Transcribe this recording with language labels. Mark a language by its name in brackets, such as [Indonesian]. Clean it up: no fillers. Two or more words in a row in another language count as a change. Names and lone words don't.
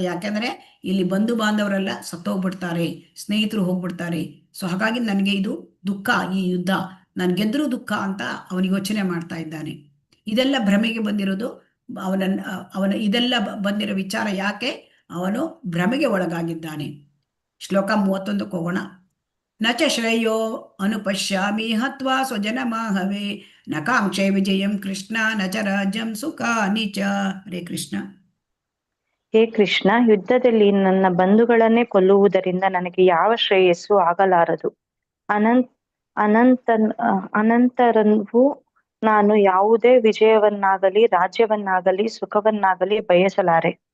[Kannada] ಯಾಕೆಂದ್ರೆ ಇಲ್ಲಿ ಬಂಧು ಬಾಂಧವರೆಲ್ಲ ಸತ್ತೋಗ್ಬಿಡ್ತಾರೆ, ಸ್ನೇಹಿತರು ಹೋಗ್ಬಿಡ್ತಾರೆ. ಸೊ ಹಾಗಾಗಿ ನನಗೆ ಇದು ದುಃಖ, ಈ ಯುದ್ಧ ನಾನು ಗೆದ್ದರೂ ದುಃಖ ಅಂತ ಅವನು ಯೋಚನೆ ಮಾಡ್ತಾ ಇದ್ದಾನೆ. ಇದೆಲ್ಲ ಭ್ರಮೆಗೆ ಬಂದಿರೋದು, ಅವನ ಇದೆಲ್ಲ ಬಂದಿರೋ ವಿಚಾರ ಯಾಕೆ? ಅವನು ಭ್ರಮೆಗೆ ಒಳಗಾಗಿದ್ದಾನೆ. ಶ್ಲೋಕ 31 ಹೋಗೋಣ. [Sanskrit] ನ ಚ ಶ್ರೇಯೋ ಅನುಪಶ್ಯಾಮಿ ಹತ್ವಾ ಸ್ವಜನಮಾಹವೇ ನ ಕಾಂಕ್ಷೆ ವಿಜಯಂ ಕೃಷ್ಣ ನ ಚ ರಾಜ್ಯಂ ಸುಖಾನಿ ಚ. ಹರೇ ಕೃಷ್ಣ. [Kannada] ಹೇ ಕೃಷ್ಣ, ಯುದ್ಧದಲ್ಲಿ ನನ್ನ ಬಂಧುಗಳನ್ನೇ ಕೊಲ್ಲುವುದರಿಂದ ನನಗೆ ಯಾವ ಶ್ರೇಯಸ್ಸು ಆಗಲಾರದು. ಅನಂತರವೂ ನಾನು ಯಾವುದೇ ವಿಜಯವನ್ನಾಗಲಿ ರಾಜ್ಯವನ್ನಾಗಲಿ ಸುಖವನ್ನಾಗಲಿ ಬಯಸಲಾರೆ.